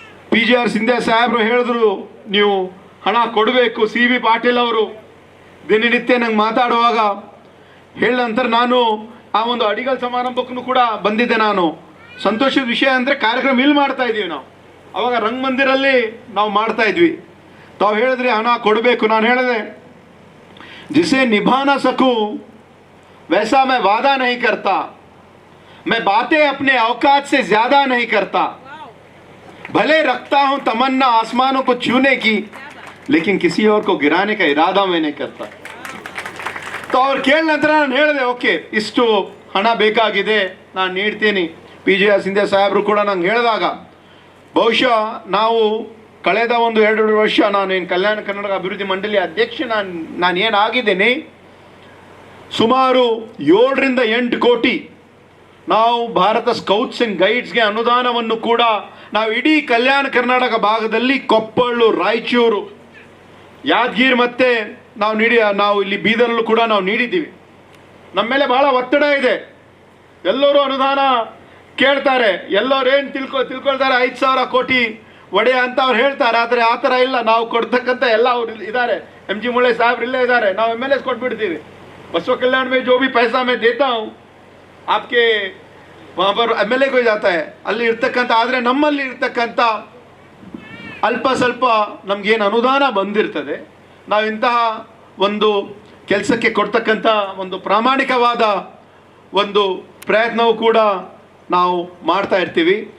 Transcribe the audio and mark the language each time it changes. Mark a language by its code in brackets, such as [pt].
[kn] PGR Scindia ಸಾಹೇಬರು ಹೇಳಿದ್ರು ನೀವು ಹಣ ಕೊಡಬೇಕು. CB ಪಾಟೀಲ್ ಅವರು ದಿನನಿತ್ಯ ನಂಗೆ ಮಾತಾಡುವಾಗ ಹೇಳಿದ ನಂತರ ನಾನು ಆ ಒಂದು ಅಡಿಗಲ್ ಸಮಾರಂಭಕ್ಕೂ ಕೂಡ ಬಂದಿದ್ದೆ. ನಾನು ಸಂತೋಷದ ವಿಷಯ ಅಂದರೆ ಕಾರ್ಯಕ್ರಮ ಇಲ್ಲಿ ಮಾಡ್ತಾ ಇದ್ದೀವಿ. ನಾವು ಅವಾಗ ರಂಗಮಂದಿರಲ್ಲಿ ನಾವು ಮಾಡ್ತಾ ಇದ್ವಿ. ತಾವು ಹೇಳಿದ್ರಿ ಹಣ ಕೊಡಬೇಕು. ನಾನು ಹೇಳಿದೆ [hi] जिसे निभा ना सकूं वैसा मैं वादा नहीं करता, मैं बातें अपने औकात से ज्यादा नहीं करता, भले रखता हूं तमन्ना आसमानों को छूने की, लेकिन किसी और को गिराने का इरादा मैं नहीं करता. तो [kn] ಅವ್ರು ಕೇಳಿದ ನಂತರ ನಾನು ಹೇಳಿದೆ ಓಕೆ ಇಷ್ಟು ಹಣ ಬೇಕಾಗಿದೆ ನಾನು ನೀಡ್ತೀನಿ. PGR ಸಿಂಧ್ಯಾ ಸಾಹೇಬರು ಕೂಡ ನಂಗೆ ಹೇಳಿದಾಗ ಬಹುಶಃ ನಾವು ಕಳೆದ ಒಂದು 2 ವರ್ಷ ನಾನೇನು ಕಲ್ಯಾಣ ಕರ್ನಾಟಕ ಅಭಿವೃದ್ಧಿ ಮಂಡಳಿ ಅಧ್ಯಕ್ಷ ನಾನು ಏನಾಗಿದ್ದೇನೆ, ಸುಮಾರು 7 ರಿಂದ 8 ಕೋಟಿ ನಾವು ಭಾರತ ಸ್ಕೌಟ್ಸ್ ಆ್ಯಂಡ್ ಗೈಡ್ಸ್ಗೆ ಅನುದಾನವನ್ನು ಕೂಡ ನಾವು ಇಡೀ ಕಲ್ಯಾಣ ಕರ್ನಾಟಕ ಭಾಗದಲ್ಲಿ ಕೊಪ್ಪಳು, ರಾಯಚೂರು, ಯಾದಗಿರಿ ಮತ್ತು ನಾವು ಇಲ್ಲಿ ಬೀದರಲ್ಲೂ ಕೂಡ ನಾವು ನೀಡಿದ್ದೀವಿ. ನಮ್ಮ ಮೇಲೆ ಬಹಳ ಒತ್ತಡ ಇದೆ. ಎಲ್ಲರೂ ಅನುದಾನ ಕೇಳ್ತಾರೆ. ಎಲ್ಲರೂ ಏನು ತಿಳ್ಕೊಳ್ತಾರೆ 5,000 ಕೋಟಿ ಒಡೆಯ ಅಂತ ಅವ್ರು ಹೇಳ್ತಾರೆ. ಆದರೆ ಆ ಥರ ಇಲ್ಲ. ನಾವು ಕೊಡ್ತಕ್ಕಂಥ ಎಲ್ಲ ಅವ್ರು ಇದ್ದಾರೆ. MG ಮುಳ್ಳೆ ಸಾಹೇಬ್ರು ಇಲ್ಲೇ ಇದ್ದಾರೆ. ನಾವು MLS ಕೊಟ್ಬಿಡ್ತೀವಿ. [hi] बसवा कल्याण में जो भी पैसा मैं देता हूँ आपके वहाँ पर MLA को जाता है. [kn] ಅಲ್ಲಿ ಇರ್ತಕ್ಕಂಥ ಆದರೆ ನಮ್ಮಲ್ಲಿ ಇರ್ತಕ್ಕಂಥ ಅಲ್ಪ ಸ್ವಲ್ಪ ನಮಗೇನು ಅನುದಾನ ಬಂದಿರ್ತದೆ, ನಾವು ಇಂತಹ ಒಂದು ಕೆಲಸಕ್ಕೆ ಕೊಡ್ತಕ್ಕಂಥ ಒಂದು ಪ್ರಾಮಾಣಿಕವಾದ ಒಂದು ಪ್ರಯತ್ನವೂ ಕೂಡ ನಾವು ಮಾಡ್ತಾ ಇರ್ತೀವಿ.